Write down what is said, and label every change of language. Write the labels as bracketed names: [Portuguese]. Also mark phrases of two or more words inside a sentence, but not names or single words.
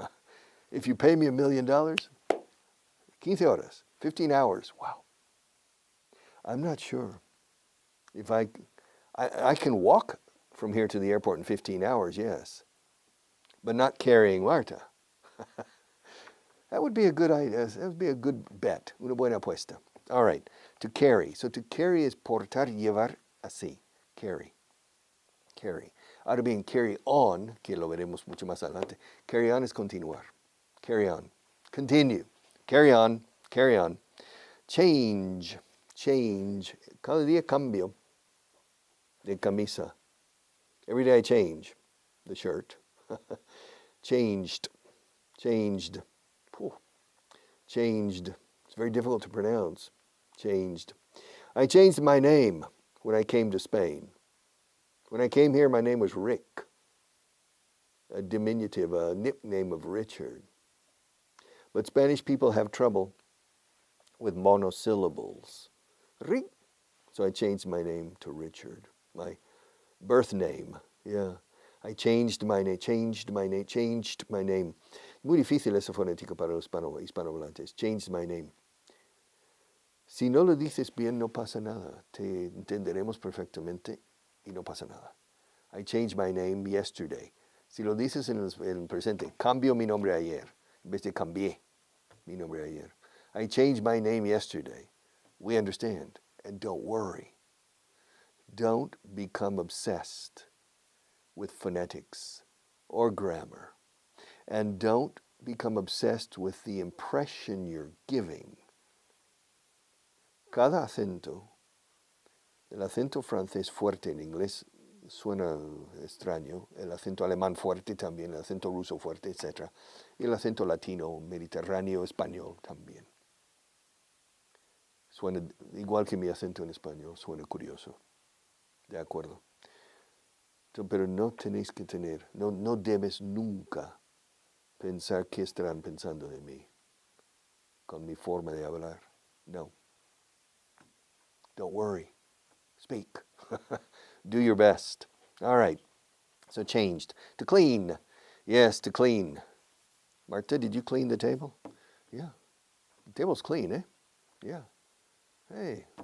[English] If you pay me $1 million, 15 horas, 15 hours, wow. I'm not sure if I can walk from here to the airport in 15 hours, yes, but not carrying Marta. That would be a good idea. That would be a good bet, [Spanish] una buena apuesta. [English] All right, to carry. So to carry is [Spanish] portar, llevar, así, [English] carry. [Spanish] Ahora bien, [English] carry on, [Spanish] que lo veremos mucho más adelante. [English] Carry on [Spanish] es continuar. [English] Carry on. Continue. Carry on. Change. [Spanish] Cada día cambio de camisa. [English] Every day I change the shirt. Changed. Changed. It's very difficult to pronounce. Changed. I changed my name when I came to Spain. When I came here, my name was Rick, a diminutive, a nickname of Richard. But Spanish people have trouble with monosyllables. Rick. So I changed my name to Richard, my birth name. Yeah. I changed my name. [Spanish] Muy difícil esa fonética para los hispanohablantes. [English] Changed my name. [Spanish] Si no lo dices bien, no pasa nada. Te entenderemos perfectamente y no pasa nada. [English] I changed my name yesterday. [Spanish] Si lo dices en el presente, cambio mi nombre ayer, en vez de cambié mi nombre ayer. [English] I changed my name yesterday. We understand. And don't worry. Don't become obsessed with phonetics or grammar. And don't become obsessed with the impression you're giving. [Spanish] Cada acento, el acento francés fuerte en inglés suena extraño, el acento alemán fuerte también, el acento ruso fuerte, etc. Y el acento latino, mediterráneo, español también. Suena igual que mi acento en español, suena curioso. De acuerdo. Pero no tenéis que tener, no debes nunca pensar qué estarán pensando de mí con mi forma de hablar. No. [English] Don't worry. Speak. Do your best. All right. So changed. To clean. Yes, to clean. Marta, did you clean the table? Yeah. The table's clean, eh? Yeah. Hey.